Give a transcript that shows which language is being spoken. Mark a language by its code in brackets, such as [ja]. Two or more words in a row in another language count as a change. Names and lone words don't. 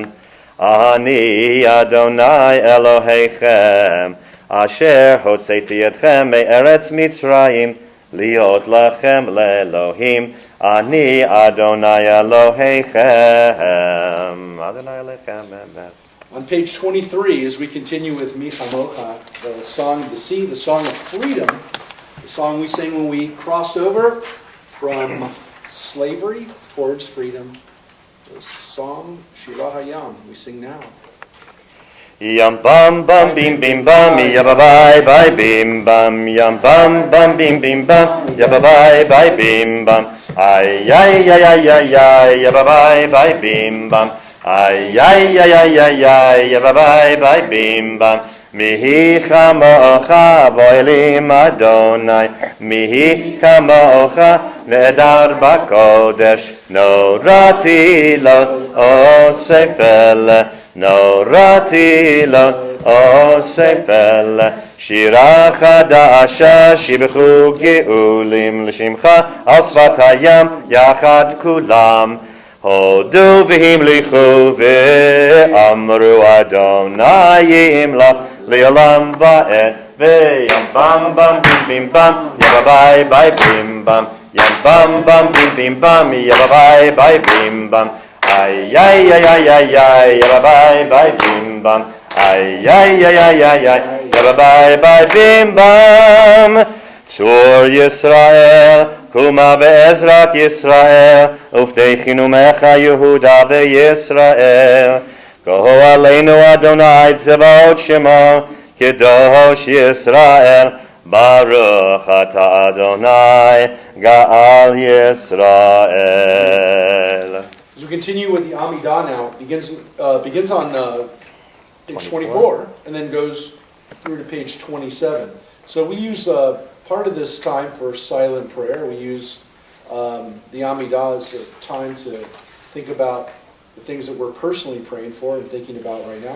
[he] אני אדוני אלוהיכם אשר הוצאתי אתכם מארץ מצרים להיות לכם לאלוהים. אני אדוני אלוהיכם. אדוני אלוהיכם. [en] On page 23, as we continue with Michamocha, the song of the sea, the song of freedom, the song we sing when we cross over from slavery towards freedom. The song Shira Hayam we sing now. Yam bam bam bim bim bam yabba bye bye bim bam yam bam bam bim bim bam yabba bye bye bim bam ay ay ay ay ay ay yabba bye bye bim bam ay ay ay ay ay ay yabba bye bye bim bam [he] מי כמוכה באלים אדוני מי כמוכה נאדר בקודש נורא תהלות עושה פלא נורא תהלות עושה פלא שירה חדשה שיבחו גאולים לשמך על שפת הים יחד כולם הודו והמליכו ואמרו אדוני ימלך לעולם ועד וים בם בם בים בם יבא ביי ביי בים בם ים בם בם בים בם יבא ביי ביי בים בם איי איי איי איי איי איי יבא ביי ביי בים בם איי איי איי איי איי איי יבא ביי ביי בים בם צור ישראל, קומה בעזרת ישראל, ופתחנו ממך יהודה וישראל. כה עלינו אדוני צבאות שמו, קדוש ישראל, ברוך אתה אדוני, גאל ישראל. [en] As we continue with the Amidah now, it begins on page 24 and then goes through to page 27. So we use part of this time for silent prayer. We use the Amidah as a time to think about the things that we're personally praying for and thinking about right now.